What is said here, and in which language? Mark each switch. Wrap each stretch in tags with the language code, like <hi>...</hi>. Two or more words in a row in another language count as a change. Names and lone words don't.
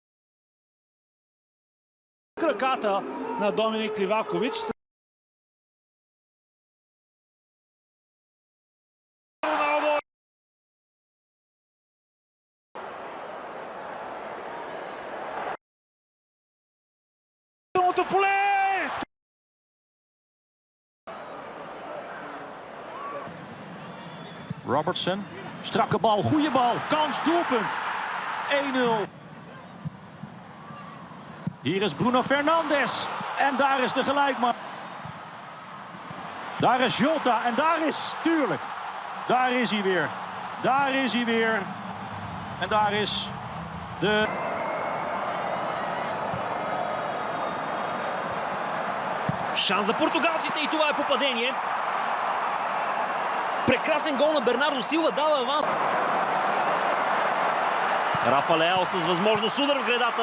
<bg>Краката на Доминик Ливакович. Поле!</bg> <nl>Robertson, strakke bal, goede bal, kans, doelpunt. 1-0. Hier is Bruno Fernandes en daar is de gelijkmaker. Daar is Jota en daar is, tuurlijk, daar is hij weer. Daar is hij weer. En daar is de...</nl> <bg>Шанс за португалците и това е попадение. Прекрасен гол на Бернардо Силва, дава аванс. Рафа Леао с възможност удар в гредата.</bg>